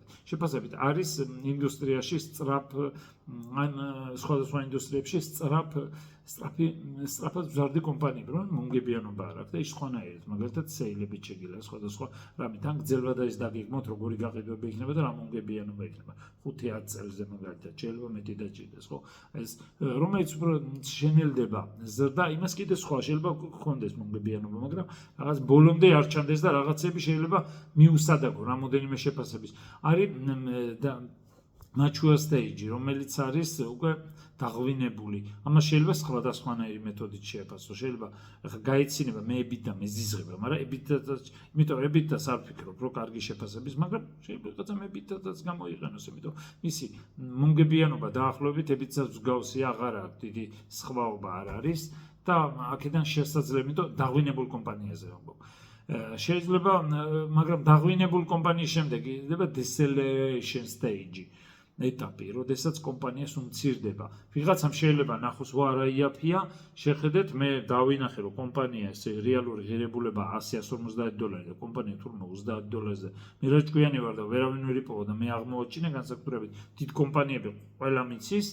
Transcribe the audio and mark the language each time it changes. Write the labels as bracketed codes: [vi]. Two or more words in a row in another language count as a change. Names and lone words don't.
[ka] შეფასებით არის ინდუსტრიაში სწრაფ ან სხვადასხვა ინდუსტრიებში სწრაფად მზარდი კომპანიები, რომ მომგებიანობა არ აქვს და ის სხვანაირად, მაგალითად სეილებით შეგიძლია სხვადასხვა რამით ან გრძელვადა ის დაგეგმოთ, როგორი გაყიდვები იქნება და რა მომგებიანობა იქნება. 5-10 წელზე მაგალითად შეიძლება მეტი დაჭირდეს, ხო? ეს რომელიც უფრო შენელდება ზრდა, იმას კიდე სხვა შეიძლება გქონდეს მომგებიანობა, მაგრამ რაღაც ბოლომდე არ ჩანდეს და რაღაცები შეიძლება მიუსადაგო რამოდენიმე შეფასების. არის [en] mature stage, [ka] რომელიც არის უკვე დაღვინებული. ამას შეიძლება სხვადასხვანაირი მეთოდით შეაფასო. შეიძლება ახლა გაეცინება მე EBITDA მეზიზღება, მაგრამ იმიტომ EBITDA-ს არ ვფიქრობ, რომ კარგი შეფასების, მაგრამ შეიძლება რაღაცა EBITDA-დაც გამოიყენოს, იმიტომ მისი მომგებიანობა დაახლოებით EBITDA-ს მსგავსი აღარ აქვს, დიდი სხვაობა არ არის და აქედან შესაძლებელი, იმიტომ დაღვინებულ კომპანიაზე ვამბობ. შეიძლება, მაგრამ დაღვინებულ კომპანიის შემდეგ იქნება [en] deceleration stage. [ka] ეტაპი, როდესაც კომპანიას უმცირდება. ვიღაცამ შეიძლება ნახოს ვარა იაფია, შეხედეთ, მე დავინახე, რომ კომპანიას რეალური ღირებულება $100-150 და კომპანია თურმე $30-ზე. მე რა ჭკვიანი ვარ და ვერავინ ვერ იპოვა და მე აღმოაჩინე განსაკუთრებით დიდ კომპანიები ყველა მიცის.